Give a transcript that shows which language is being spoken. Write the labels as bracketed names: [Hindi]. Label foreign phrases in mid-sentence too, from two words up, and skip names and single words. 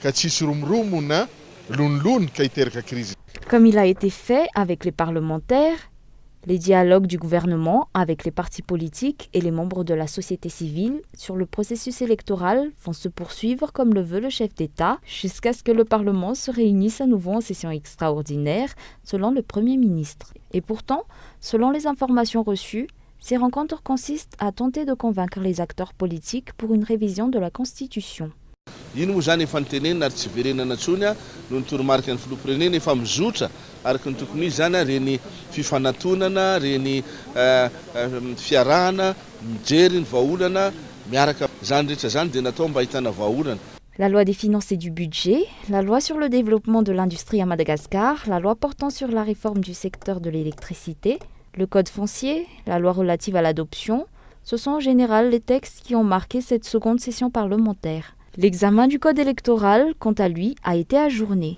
[French] Comme il a été fait avec les parlementaires, les dialogues du gouvernement avec les partis politiques et les membres de la société civile sur le processus électoral vont se poursuivre comme le veut le chef d'État jusqu'à ce que le Parlement se réunisse à nouveau en session extraordinaire selon le Premier ministre. Et pourtant, selon les informations reçues, ces rencontres consistent à tenter de convaincre les acteurs politiques pour une révision de la Constitution. [Malagasy] Ino moa zany efa nitenenina ary tsy verenana ntsony no ny toromarika ny filoham-pirenena efa mizotra araka ny tokony izy zany reny fifanantonana, reny fiarahana, mijery ny vahaolana, miaraka zany rehetra zany dia natao mba ahitana vahaolana. [French] La loi des finances et du budget, la loi sur le développement de l'industrie à Madagascar, la loi portant sur la réforme du secteur de l'électricité, le code foncier, la loi relative à l'adoption, ce sont en général les textes qui ont marqué cette seconde session parlementaire. L'examen du code électoral, quant à lui, a été ajourné.